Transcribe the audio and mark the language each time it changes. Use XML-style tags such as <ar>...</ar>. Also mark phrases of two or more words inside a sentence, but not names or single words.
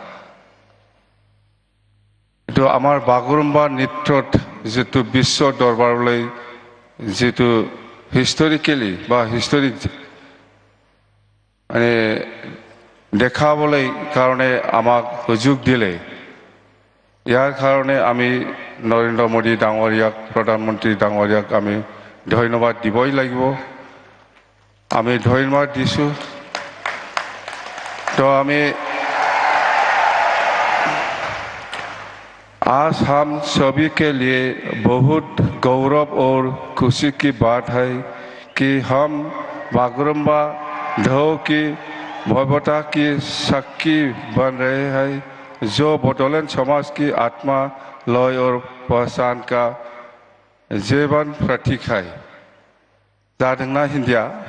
<as>তো আমাৰ বাগুৰুম্বা নৃত্যত যেটো বিশ্ব দৰবাৰলৈ যেটো হিষ্টৰিকেলি বা হিষ্টৰিক মানে দেখাবলৈ কাৰণে আমাক সুযোগ দিলে ইয়াৰ কাৰণে আমি নৰেন্দ্ৰ মোদী ডাঙৰীয়াক প্ৰধানমন্ত্ৰী ডাঙৰীয়াক আমি ধন্যবাদ দিবই লাগিব আমি ধন্যবাদ দিছো</as> <hi>तो हमें आज हम सभी के लिए बहुत गौरव और खुशी की बात है कि हम बागुरुम्बा ढो की भव्यता की साक्षी बन रहे हैं जो बोडोलैंड समाज की आत्मा लय और पहचान का जीवन प्रतीक है जादोंना हिंदिया</hi>